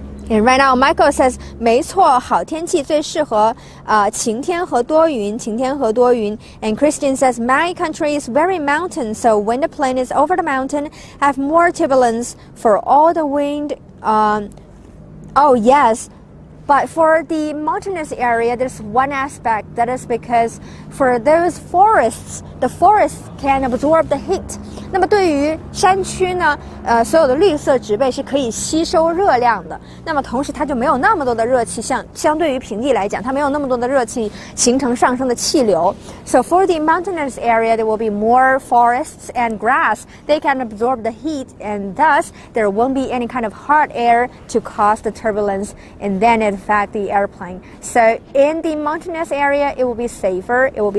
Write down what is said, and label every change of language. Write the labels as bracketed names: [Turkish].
[English] And right now, Michael says, [Chinese] 没错，好天气最适合晴天和多云。 [English] And Christian says, my country is very mountain, so when the plane is over the mountain, have more turbulence for all the wind. Oh yes, but for the mountainous area, there's one aspect, that is because for those forests, the forests can absorb the heat. [Chinese] 那么对于山区呢，所有的绿色植被是可以吸收热量的。那么同时它就没有那么多的热气，相对于平地来讲，它没有那么多的热气形成上升的气流。 [English] So for the mountainous area, there will be more forests and grass. They can absorb the heat, and thus there won't be any kind of hot air to cause the turbulence, and then it affect the airplane. So in the mountainous area, it will be safer.